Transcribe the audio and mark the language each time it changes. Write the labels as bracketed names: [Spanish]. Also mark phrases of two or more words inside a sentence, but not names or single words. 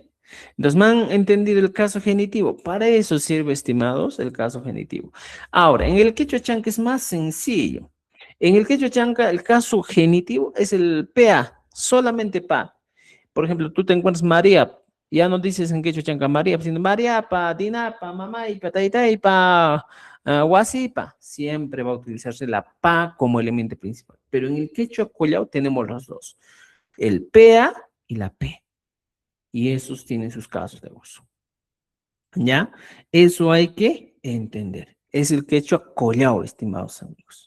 [Spanish] Entonces, ¿me han entendido el caso genitivo? Para eso sirve, estimados, el caso genitivo. Ahora, en el quechua chanca es más sencillo. En el quechua chanca, el caso genitivo es el PA, solamente PA. Por ejemplo, tú te encuentras María, ya no dices en quechua chanca María, sino María, pa, dinapa, mamá, y pa, taita, y pa, guasipa. Siempre va a utilizarse la pa como elemento principal. Pero en el quechua collao tenemos los dos, el PA y la P. Y esos tienen sus casos de uso. ¿Ya? Eso hay que entender. Es el quechua collao, estimados amigos.